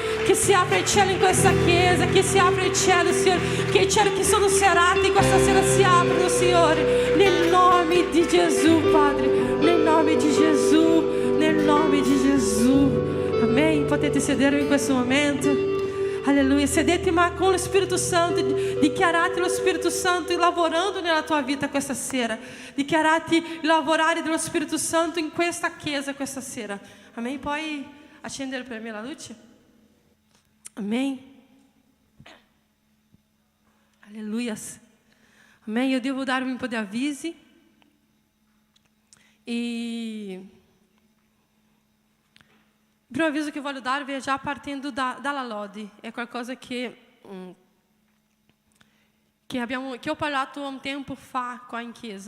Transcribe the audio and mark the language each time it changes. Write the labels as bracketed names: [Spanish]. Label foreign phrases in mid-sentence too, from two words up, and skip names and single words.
[Italian] Che si apre il cielo in questa chiesa, che si apre il cielo, Signore. Che i cieli che sono serrati questa sera si aprono, Signore. Nel nome di Gesù, Padre. Nel nome di Gesù. Nel nome di Gesù. Amém. Potete sedere in questo momento. Alleluia, sedete ma [Portuguese] com o Espírito Santo, [Italian] dichiarate lo Spirito Santo lavorando nella tua vita questa sera, dichiarate il lavorare dello Spirito Santo in questa chiesa questa sera, amém? Puoi accendere per me la luce? [Portuguese] Amém? Alleluia, amém? Eu devo dar um pouco de avisi e... [Italian] Il primo avviso che voglio darvi è già partendo dalla lode, è qualcosa che ho parlato un tempo fa qua in chiesa.